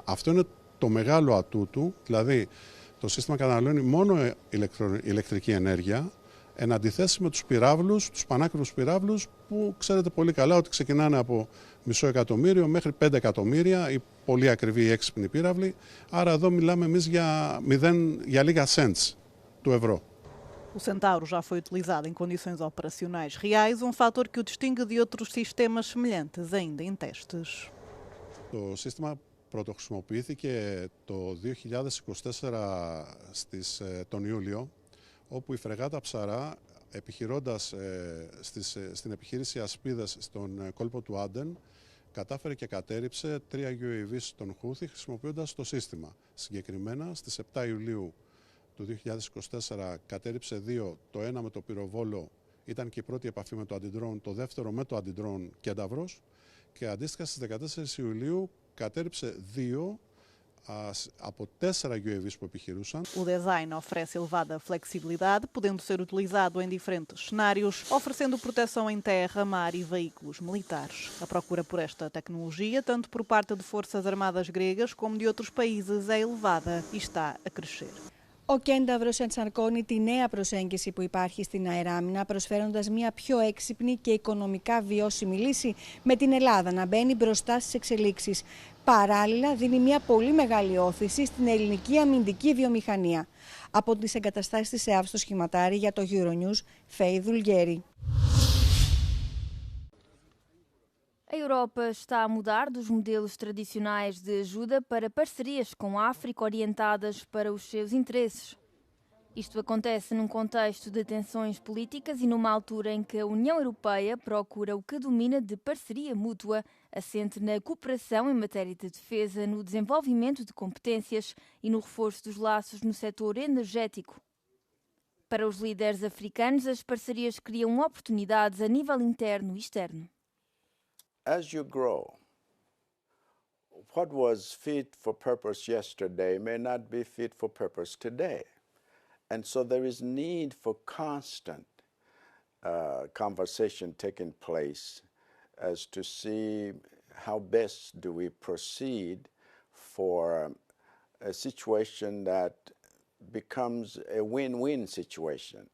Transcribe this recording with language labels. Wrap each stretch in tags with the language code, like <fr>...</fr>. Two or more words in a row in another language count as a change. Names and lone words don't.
<el>Αυτό είναι το μεγάλο ατού του, δηλαδή το σύστημα καταναλώνει μόνο ηλεκτρική ενέργεια, εν αντιθέσει με τους πυράβλους, τους πανάκριβους πυράβλους, που ξέρετε πολύ καλά ότι ξεκινάνε από μισό εκατομμύριο μέχρι 5 εκατομμύρια, οι πολύ ακριβοί ή έξυπνοι πύραυλοι, άρα εδώ μιλάμε εμείς για λίγα cents του ευρώ.</el> <pt>O Centauro já foi utilizado em condições operacionais reais, um fator que o distingue de outros sistemas semelhantes ainda em testes.</pt> <el>Το σύστημα πρωτοχρησιμοποιήθηκε το 2024 τον Ιούλιο, όπου η φρεγάτα Ψαρά, επιχειρώντας στην επιχείρηση Ασπίδας στον κόλπο του Άντεν, κατάφερε και κατέρριψε 3 UAV στον Χούθη χρησιμοποιώντας το σύστημα. Συγκεκριμένα, στις 7 Ιουλίου του 2024 κατέρριψε 2, το ένα με το πυροβόλο ήταν και η πρώτη επαφή με το αντιντρόν, το δεύτερο με το αντιντρόν Κένταβρος, και αντίστοιχα στις 14 Ιουλίου κατέρριψε 2 από 4 UAVs που επιχειρούσαν.</el> <pt>O design oferece elevada flexibilidade, podendo ser utilizado em diferentes cenários, oferecendo proteção em terra, mar e veículos militares. A procura por esta tecnologia, tanto por parte de forças armadas gregas como de outros países, é elevada e está a crescer.</pt> <el>Ο Κένταβρος ενσαρκώνει τη νέα προσέγγιση που υπάρχει στην αεράμινα, προσφέροντας μια πιο έξυπνη και οικονομικά βιώσιμη λύση, με την Ελλάδα να μπαίνει μπροστά στις εξελίξεις. Παράλληλα, δίνει μια πολύ μεγάλη όθηση στην ελληνική αμυντική βιομηχανία. Από τις εγκαταστάσεις της ΕΑΒ στο Σχηματάρι για το Euronews, Φέη Δουλγέρη.</el> <pt>A Europa está a mudar dos modelos tradicionais de ajuda para parcerias com a África orientadas para os seus interesses. Isto acontece num contexto de tensões políticas e numa altura em que a União Europeia procura o que domina de parceria mútua, assente na cooperação em matéria de defesa, no desenvolvimento de competências e no reforço dos laços no setor energético. Para os líderes africanos, as parcerias criam oportunidades a nível interno e externo.</pt> <en>As you grow, what was fit for purpose yesterday may not be fit for purpose today. And so there is need for constant conversation taking place as to see how best do we proceed for a situation that becomes a win-win situation.</en>